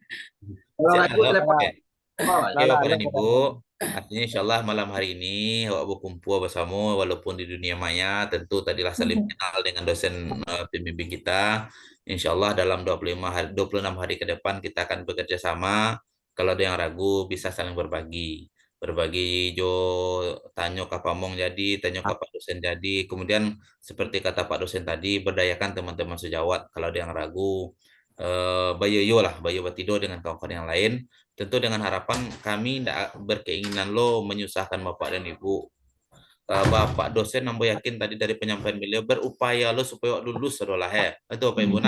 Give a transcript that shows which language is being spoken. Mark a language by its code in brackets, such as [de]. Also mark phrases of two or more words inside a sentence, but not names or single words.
[id] Oke, Bapak dan Ibu, artinya insya Allah malam hari ini Bapak berkumpul bersama walaupun di dunia maya, tentu tadilah saling kenal dengan dosen pembimbing kita. Insya Allah dalam 26 hari ke depan kita akan bekerja sama. Kalau ada yang ragu bisa saling berbagi. [min] berbagi jo tanyo ka pamong jadi, tanyo ka Pak dosen jadi. [id] Kemudian seperti kata Pak dosen tadi, berdayakan teman-teman sejawat kalau ada yang ragu. [min] Bayo lah, bayo batido [id] dengan kawan-kawan yang lain. Tentu dengan harapan kami tidak berkeinginan lo menyusahkan Bapak dan Ibu. Bapak dosen nambo yakin tadi dari penyampaian beliau berupaya lo supaya lulus adalah itu Bapak Ibu.